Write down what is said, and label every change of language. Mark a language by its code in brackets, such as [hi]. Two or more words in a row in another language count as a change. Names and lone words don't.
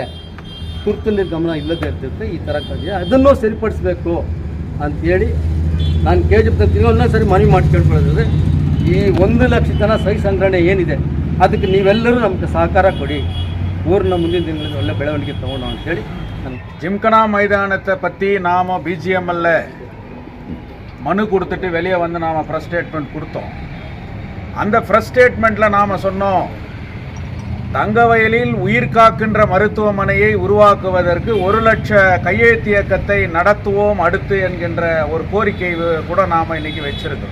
[kn] ತುರ್ತು ನಿರ್ಗಮನ ಇಲ್ಲದೆ ಇರ್ತಿರುತ್ತೆ, ಈ ಥರ ಕಡೆ ಅದನ್ನು ಸರಿಪಡಿಸ್ಬೇಕು ಅಂಥೇಳಿ ನಾನು KGF ತಿರ್ಗಾ ಸರಿ ಮನವಿ ಮಾಡಿ ಕೇಳ್ಕೊಳ್ಳೋದ್ರೆ, ಈ 1 ಲಕ್ಷ ಜನ ಸಹಿ ಸಂಗ್ರಹಣೆ ಏನಿದೆ ಅದಕ್ಕೆ ನೀವೆಲ್ಲರೂ ನಮಗೆ ಸಹಕಾರ ಕೊಡಿ, ಊರಿನ ಮುಂದಿನ ದಿನಗಳಲ್ಲಿ ಒಳ್ಳೆ ಬೆಳವಣಿಗೆ ತಗೊಂಡು ಅಂತೇಳಿ நான் [ta] ஜிம்கனா மைதானத்தை பற்றி நாம் BGML மனு கொடுத்துட்டு வெளியே வந்து நாம் [en] press statement [ta] கொடுத்தோம். அந்த [en] press statement-il [ta] நாம் சொன்னோம், தங்கவயலில் உயிர் காக்கின்ற மருத்துவமனையை உருவாக்குவதற்கு 1 லட்ச கையெழுத்து இயக்கத்தை நடத்துவோம் அடுத்து என்கின்ற ஒரு கோரிக்கை கூட நாம் இன்றைக்கி வச்சுருக்கோம்.